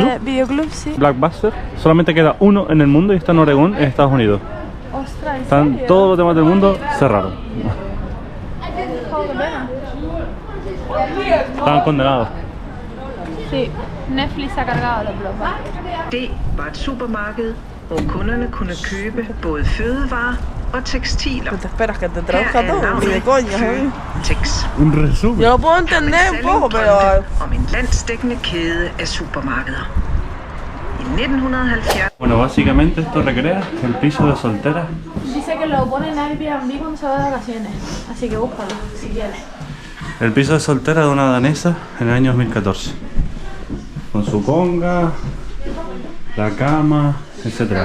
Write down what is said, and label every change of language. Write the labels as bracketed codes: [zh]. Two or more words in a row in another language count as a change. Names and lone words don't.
[es] de videoclub, sí. Blockbuster, solamente queda uno en el mundo y está en Oregón, en Estados Unidos. Ostras, ¿en Están serio? todos los demás del mundo cerrados. Estaban condenados. Sí, Netflix ha cargado los blogs. [da] Det var et supermarked, hvor kunderne kunne købe både fødevarer og tekstiler. [es] ¿Qué te esperas? Que te traduzca todo, ni de coña, ¿eh? Tex. Un resumen. Yo lo puedo entender un poco, pero... [da] Om en landsdækkende kæde af supermarkeder. I 1970 [es] Bueno, básicamente esto recrea el piso de soltera. Dice que lo pone en Airbnb cuando se va de vacaciones, así que búscalo si quieres. El piso de soltera de una danesa en el año 2014. Con su conga, la cama, etc.